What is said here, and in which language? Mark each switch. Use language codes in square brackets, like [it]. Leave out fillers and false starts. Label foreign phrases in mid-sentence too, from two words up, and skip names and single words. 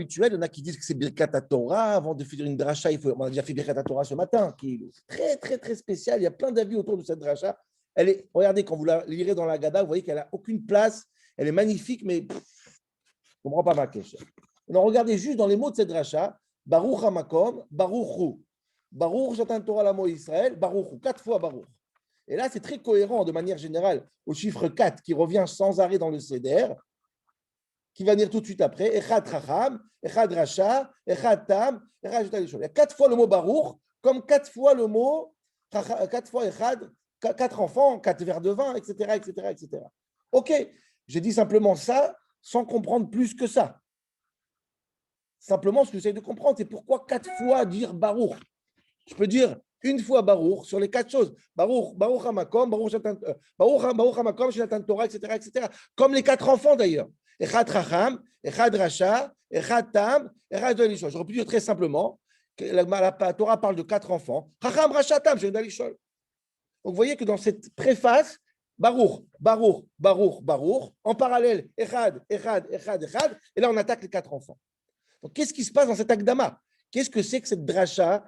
[fr] Il y en a qui disent que c'est [he] ברכת תורה. [fr] Avant de faire une dracha, on a déjà fait [he] ברכת תורה [fr] ce matin, qui est très, très, très spécial. Il y a plein d'avis autour de cette dracha. Regardez, quand vous la lirez dans la Haggadah, vous voyez qu'elle n'a aucune place. Elle est magnifique, mais je ne comprends pas ma question. Alors, regardez juste dans les mots de cette dracha, [he] ברוך המקום, ברוך הוא. ברוך שנתן תורה לעמו ישראל, ברוך הוא. [fr] 4 fois Baruch. Et là, c'est très cohérent de manière générale au chiffre 4 qui revient sans arrêt dans le Seder, qui va venir tout de suite après. [he] אחד חכם, אחד רשע, אחד תם, אחד יודע לשאול. [fr] Il y a 4 fois le mot Baruch, comme 4 fois le mot, 4 fois Echad, 4 enfants, 4 verres de vin, etc., etc., etc. Ok, j'ai dit simplement ça sans comprendre plus que ça. Simplement, ce que j'essaie de comprendre, c'est pourquoi 4 fois dire Baruch. Je peux dire une fois Baruch sur les 4 choses. [he] ברוך, ברוך המקום, ברוך המקום, שנתן תורה, [fr] etc., etc. Comme les 4 enfants d'ailleurs. [he] אחד חכם, אחד רשע, אחד תם, אחד יודע לשאול. [fr] J'aurais pu dire très simplement que la Torah parle de 4 enfants. [he] חכם, רשע, תם, יודע לשאול. [fr] Donc vous voyez que dans cette préface, [he] ברוך, ברוך, ברוך, ברוך, [fr] en parallèle, [he] אחד, אחד, אחד, אחד, [fr] et là on attaque les 4 enfants. Donc qu'est-ce qui se passe dans cet Akdama? Qu'est-ce que c'est que cette dracha?